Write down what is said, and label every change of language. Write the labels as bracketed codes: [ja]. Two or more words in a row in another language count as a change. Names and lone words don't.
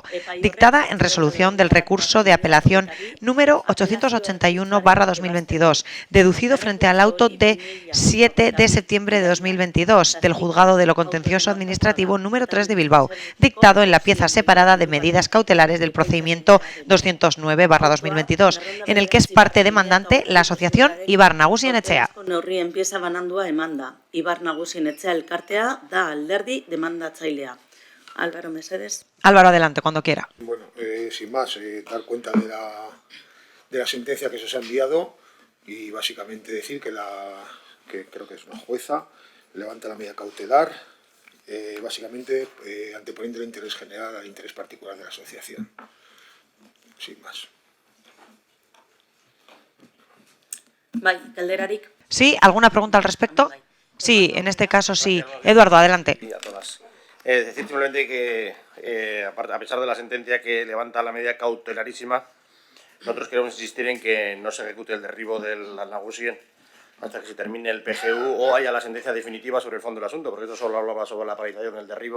[es] dictada en resolución del recurso de apelación número 881/2022, deducido frente al auto de 7 de septiembre de 2022 del Juzgado de lo Contencioso Administrativo número 3 de Bilbao, dictado en la pieza separada de medidas cautelares del procedimiento 209/2022, en el que es parte demandante la asociación Ibar Nagusien Etxea. [eu] Neurrien pieza banandua emanda. Ibar Nagusien Etxea elkartea da alderdi demandatzailea. Álvaro, mesedes. [es] Álvaro, adelante, cuando quiera. Bueno, sin más, dar cuenta de la sentencia que se os ha enviado y básicamente decir que creo que es una jueza, levanta la medida cautelar, básicamente anteponiendo el interés general al interés particular de la asociación. Sin más. [eu] Bai, galderarik. [es] ¿Sí? ¿Alguna pregunta al respecto? Sí, en este caso sí. Eduardo, adelante. Y a todas. Decir simplemente que, a pesar de la sentencia que levanta la medida cautelarísima, nosotros queremos insistir en que no se ejecute el derribo del Nagusien hasta que se termine el PGU o haya la sentencia definitiva sobre el fondo del asunto, porque esto solo hablaba sobre la paralización del derribo.